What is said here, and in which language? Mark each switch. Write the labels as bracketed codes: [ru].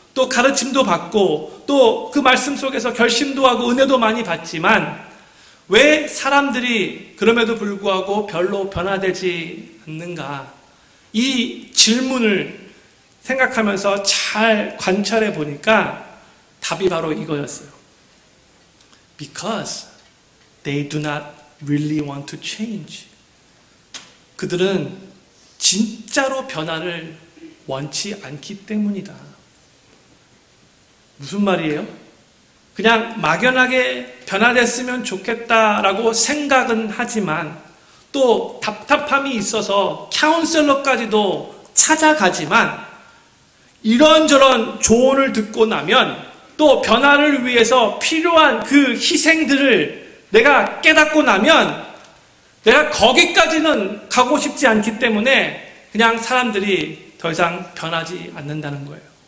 [ko] 또 가르침도 받고 또 그 말씀 속에서 결심도 하고 은혜도 많이 받지만 왜 사람들이 그럼에도 불구하고 별로 변화되지 않는가? 이 질문을 생각하면서 잘 관찰해 보니까 답이 바로 이거였어요. [en] Because they do not really want to change. [ko] 그들은 진짜로 변화를 원치 않기 때문이다. 무슨 말이에요? 그냥 막연하게 변화됐으면 좋겠다라고 생각은 하지만 또 답답함이 있어서 카운셀러까지도 찾아가지만 이런저런 조언을 듣고 나면 또 변화를 위해서 필요한 그 희생들을 내가 깨닫고 나면 내가 거기까지는 가고 싶지 않기 때문에 그냥 사람들이 더 이상 변하지 않는다는 거예요.